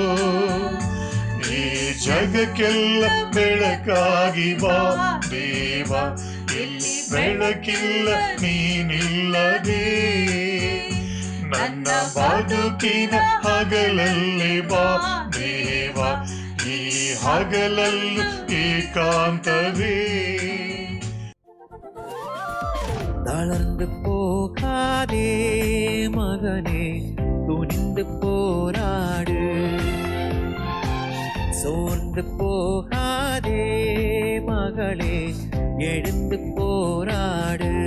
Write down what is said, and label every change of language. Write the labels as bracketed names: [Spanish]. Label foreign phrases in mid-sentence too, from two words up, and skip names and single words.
[Kannada] ಈ ಜಗಕ್ಕೆಲ್ಲ ಬೆಳಕಾಗಿ ಬಾ ದೇವ, ಎಲ್ಲಿ ಬೆಳಕಿಲ್ಲ ನೀನಿಲ್ಲದೆ. ನನ್ನ ಬದುಕಿನ ಹಗಲಲ್ಲಿ ಬಾ ದೇವ, ಈ ಹಗಲಲ್ಲೂ ಏಕಾಂತವೇ. [Tamil] தளர்ந்து போகாதே மகனே, துணிந்து போராடு. சோர்ந்து போகாதே மகளே, எழுந்து போராடு.